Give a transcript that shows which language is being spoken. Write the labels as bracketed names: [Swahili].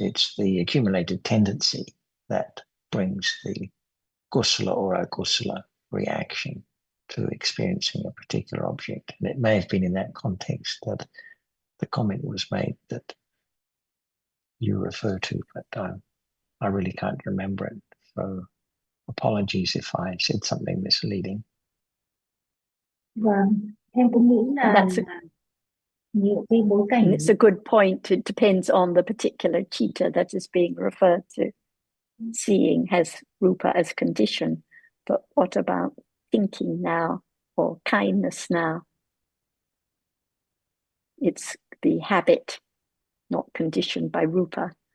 [English] It's the accumulated tendency that brings the kusala or akusala reaction to experiencing a particular object. And it may have been in that context that the comment was made that you refer to, but I really can't remember it. So apologies if I said something misleading. [Vietnamese] Vâng, em cũng nghĩ là nhiều cái bối cảnh. [English] And it's a good point. It depends on the particular citta that is being referred to. Seeing has rupa as condition, but what about thinking now or kindness now? It's the habit, not conditioned by rupa.